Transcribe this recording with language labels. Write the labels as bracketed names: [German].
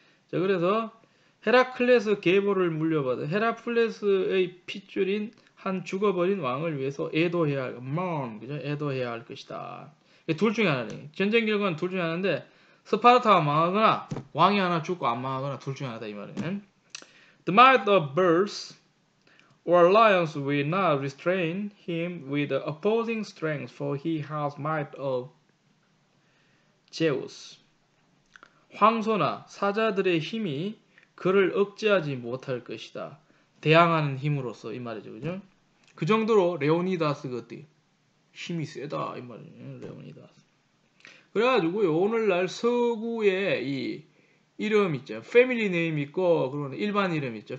[Korean] 자, 그래서 헤라클레스 계보를 물려받은 헤라클레스의 핏줄인 한 죽어버린 왕을 위해서 애도해야 할, 그죠? 애도해야 할 것이다. 둘 중에 하나네. 전쟁 결과는 둘 중에 하나인데 스파르타가 망하거나 왕이 하나 죽고 안 망하거나 둘 중에 하나다 이 말이에요. [English] The might of birds or lions will not restrain him with the opposing strength, for he has might of Zeus. [Korean] 황소나 사자들의 힘이 그를 억제하지 못할 것이다. 대항하는 힘으로써 이 말이죠, 그죠? 그 정도로 레오니다스가 어때? 힘이 세다 이 말이에요, 레오니다스. 그래가지고 오늘날 서구에 이 이름 있죠, 패밀리 네임 있고 그리고 일반 이름 있죠.